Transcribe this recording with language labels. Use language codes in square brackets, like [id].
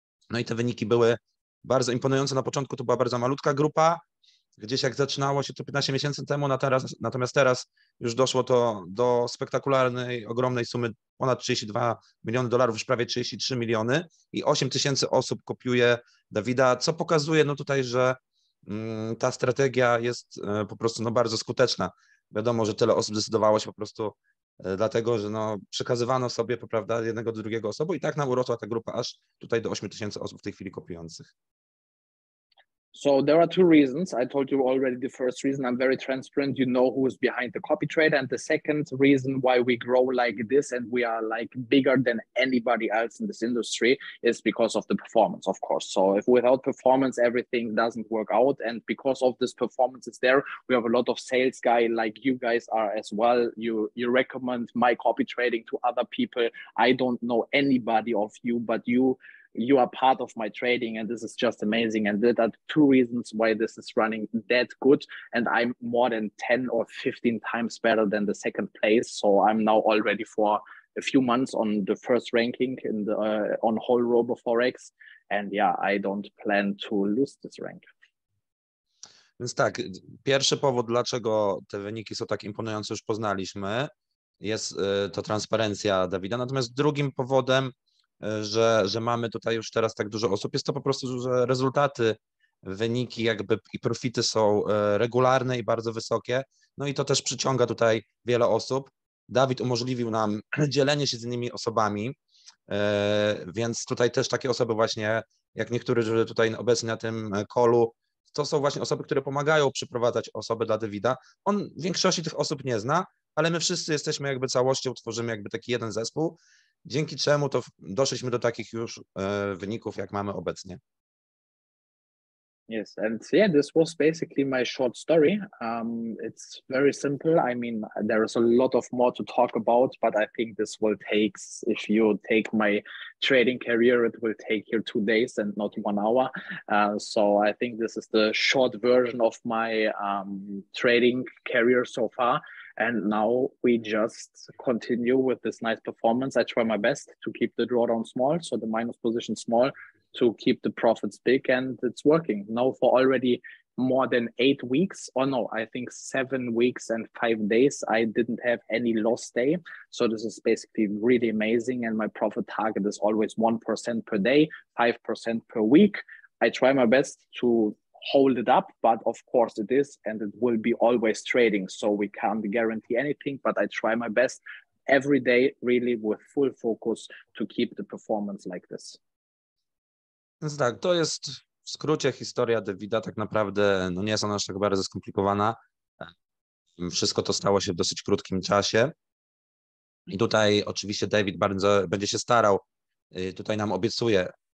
[pl] No i te wyniki były bardzo imponujące. Na początku to była bardzo malutka grupa, gdzieś jak zaczynało się to 15 miesięcy temu, natomiast teraz już doszło to do spektakularnej, ogromnej sumy, ponad 32 miliony dolarów, już prawie 33 miliony i 8 000 osób kopiuje Dawida, co pokazuje no tutaj, że ta strategia jest po prostu no bardzo skuteczna. Wiadomo, że tyle osób zdecydowało się po prostu dlatego, że no przekazywano sobie, prawda, jednego do drugiego osobu i tak nam urosła ta grupa aż tutaj do 8 000 osób w tej chwili kopiujących. [en] So there are 2 reasons. I told you already the first reason, I'm very transparent. You know who is behind the copy trader. And the second reason why we grow like this and we are like bigger than anybody else in this industry is because of the performance, of course. So if without performance, everything doesn't work out. And because of this performance is there, we have a lot of sales guys like you guys are as well. You recommend my copy trading to other people. I don't know anybody of you, but you you are part of my trading, and this is just amazing. And there are two reasons why this is running that good. And I'm more than 10 or 15 times better than the second place. So I'm now already for a few months on the first ranking in the on whole RoboForex. And yeah, I don't plan to lose this rank. [pl] Więc tak, pierwszy powód, dlaczego te wyniki są tak imponujące, już poznaliśmy, jest to transparencja Dawida. Natomiast drugim powodem, że mamy tutaj już teraz tak dużo osób, jest to po prostu, że rezultaty, wyniki jakby i profity są regularne i bardzo wysokie. No i to też przyciąga tutaj wiele osób. Dawid umożliwił nam dzielenie się z innymi osobami, więc tutaj też takie osoby właśnie, jak niektórzy tutaj obecni na tym callu, to są właśnie osoby, które pomagają przyprowadzać osoby dla Davida. On większości tych osób nie zna, ale my wszyscy jesteśmy jakby całością, tworzymy jakby taki jeden zespół, dzięki czemu to doszliśmy do takich już wyników, jak mamy obecnie. [en] Yes, and yeah, this was basically my short story. It's very simple. I mean, there is a lot of more to talk about, but I think this will take, if you take my trading career, it will take here 2 days and not 1 hour. So I think this is the short version of my trading career so far. And now we just continue with this nice performance. I try my best to keep the drawdown small, so the minus position small, to keep the profits big, and it's working now for already more than 8 weeks, or no, I think 7 weeks and 5 days. I didn't have any loss day. So this is basically really amazing. And my profit target is always 1% per day, 5% per week. I try my best to hold it up, but of course it is, and it will be always trading. So we can't guarantee anything, but I try my best every day, really with full focus, to keep the performance like this. [pl] Więc tak, to jest w skrócie historia Davida, tak naprawdę no nie jest ona aż tak bardzo skomplikowana. Wszystko to stało się w dosyć krótkim czasie. I tutaj oczywiście David bardzo będzie się starał, tutaj nam obiecuje.